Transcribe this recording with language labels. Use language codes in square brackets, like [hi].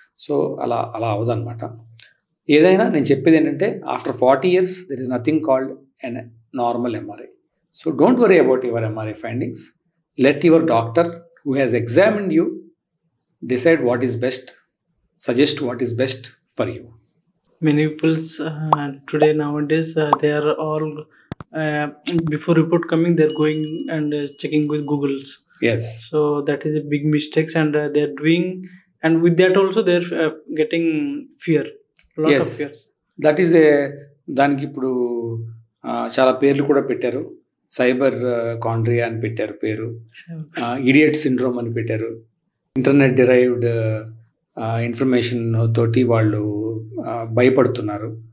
[te] So అలా అవదనమాట. ఏదైనా నేను చెప్పేది ఏంటంటే [en] After 40 years there is nothing called an normal MRI. So don't worry about your MRI findings. Let your doctor who has examined you decide what is best, suggest what is best for you. Many people today nowadays they are all before report coming they're going and checking with Googles. Yes. So that is a big mistakes and they're doing, and with that also they're getting fear, lot Yes. of fears. That is [te] దానికి ఇప్పుడు చాలా పేర్లు కూడా పెట్టారు. Cyber కాండ్రియా అని పెట్టారు పేరు, idiot syndrome అని పెట్టారు. ఇంటర్నెట్ డిరైవ్డ్ ఇన్ఫర్మేషన్ తోటి వాళ్ళు భయపడుతున్నారు.